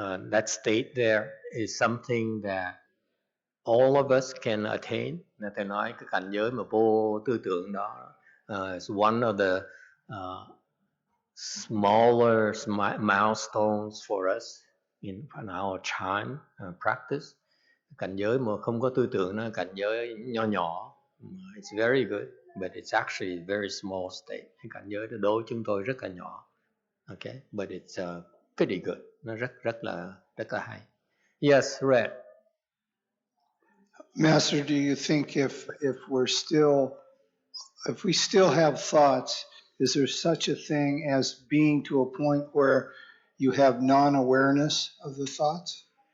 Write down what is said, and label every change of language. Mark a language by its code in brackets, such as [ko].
[en] That state there is something that all of us can attain. [vi] Người ta nói cái cảnh giới mà vô tư tưởng đó [en] is one of the smaller milestones for us in our chime practice. [vi] Cảnh giới mà không có tư tưởng nó cảnh giới nhỏ. [en] It's very good, but it's actually a very small state. [vi] Cái cảnh giới đó đối với chúng tôi rất là nhỏ. [en] Okay, but it's pretty good. [vi] Nó rất là hay. Yes, Red. [en] Master, do you think if we still have thoughts, is there such a thing as being to a point where you have non-awareness of the thoughts?